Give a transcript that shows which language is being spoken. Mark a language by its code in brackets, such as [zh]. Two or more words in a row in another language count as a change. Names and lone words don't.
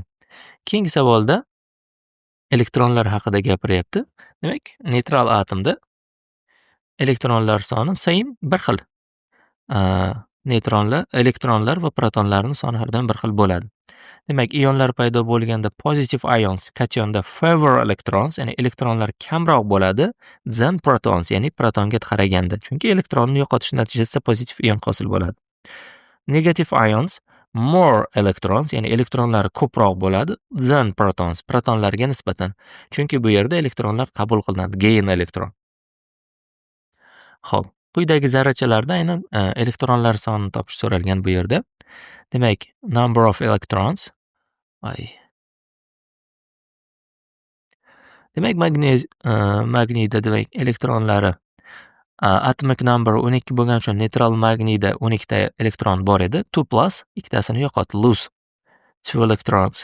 [uz] Keyingi savolda elektronlar haqida gapiryapti. Demak, neytral atomda elektronlar soni same bir xil. Elektronlar va protonlarning soni har doim bir xil bo'ladi. Demak, ionlar paydo bo'lganda [en] positive ions [uz] kationda [en] favor electrons, [uz] ya'ni elektronlar kamroq bo'ladi [en] than protons, [uz] ya'ni protonga qaraganda. Chunki elektronni yo'qotish natijasida pozitiv ion hosil bo'ladi. [en] Negative ions more electrons, [uz] ya'ni elektronlar ko'proq bo'ladi [en] than protons, [uz] protonlarga nisbatan. Chunki bu yerda elektronlar qabul qilinadi, [en] gain elektron. [uz] Xo'p, quyidagi zarrachalarda aynan elektronlar sonini topish so'ralgan bu yerda. Demak, [en] number of electrons. [uz] Demak, magniyda demak elektronlari [en] atomic number [uz] 12 bo'lgani uchun neytral magniyda 12 ta elektron bor edi. 2 plus ikkitasini yo'qot, [en] lose 2 electrons.